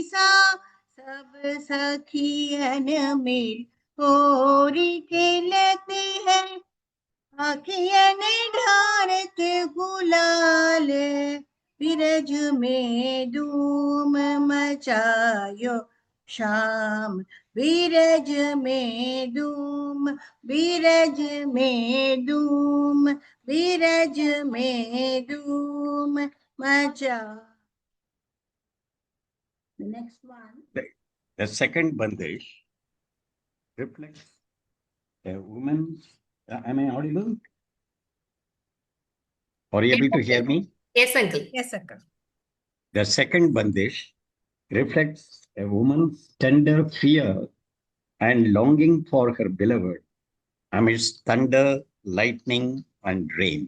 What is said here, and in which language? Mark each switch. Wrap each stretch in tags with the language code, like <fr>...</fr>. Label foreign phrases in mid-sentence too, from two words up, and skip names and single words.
<hi>सा, सब सखियन मिल होरी खेलते हैं, आखियन ढारत गुलाल, बीरज में धूम मचायो शाम, बीरज में धूम, बीरज में धूम, बीरज में धूम मचा.</hi> <en>The next one. The second bandish reflects a woman. Am I audible? Are you able to hear me? Yes, Uncle. Yes, uncle. The second bandish reflects a woman's tender fear and longing for her beloved amidst thunder, lightning, and rain.</en>